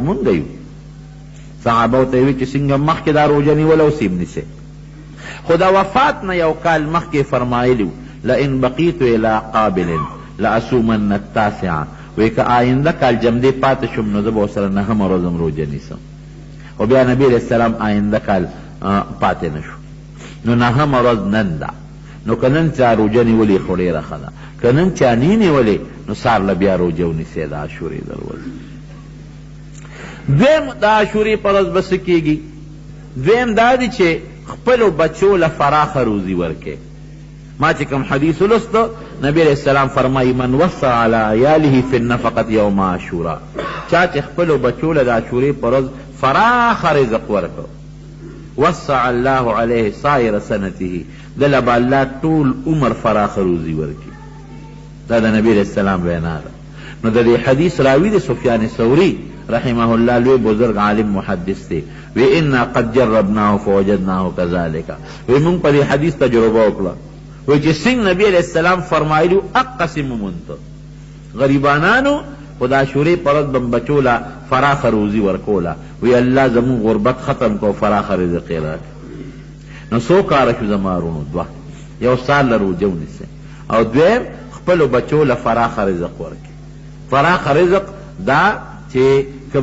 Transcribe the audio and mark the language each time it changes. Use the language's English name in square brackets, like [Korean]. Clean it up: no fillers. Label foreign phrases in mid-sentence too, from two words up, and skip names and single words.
[Pashto] موږ یو صحابو ته یې وی چې څنګه مخکې دا روژه نیوله اوس یې نیسئ خو د وفات نه یو کال مخکې فرمایلي [Arabic] لئن بقیت الی قابل لاصومن التاسعه [Pashto] وی که آینده کال جمدې پاتې شم نو زه به ورسره نهمه ورځ هم روژه نیسم خو بیا نبي علیه السلام آینده کال پاتې نه شو نو نهمه ورځ نن ده نو که نن چا روژه نیولې خو ډېره ښه ده که نن چا نی نیولې نو سهار له بیا روژه ونیسئ د عاشورې د ورځې دویم د عاشورې په ورځ به څه کېږي دویم دا دی چې خپلو بچو له فراخه روزي ورکې ما چې کوم حدیث ولسته نبی علیہ السلام فرمایي [Arabic] من وسع علی عیاله فی النفقة یوم عاشورا [Pashto] چا چې خپلو بچو له د عاشورې په ورځ فراخه رزق ورکړ [Arabic] وسع الله علیه سایر سنته [Pashto] دله به الله ټول عمر فراخه روزي ورکړي دا د نبی علیہ السلام وینا ده نو د دې حدیث راوي د سفیان ثوری رحمه الله لوی بزرگ عالم محدث دی وی [Arabic] انا قد جربناه فوجدناه كذلك [Pashto] وی مونږ په دې حدیث تجربه وکړه وی چې څنګه نبی علیہ السلام فرمایلو اقسم منت غریبانانو خو د عاشورې په ورځ به بچو له فراخه روزي ورکوله وی الله زمونږ غربت ختم کو فراخه رزق یې راکړي نو څو کاره شو زما ورونو دوه یو سال له روژه ونیسئ او دویم خپلو بچو له فراخه رزق ورکړي فراخه رزق دا چې کم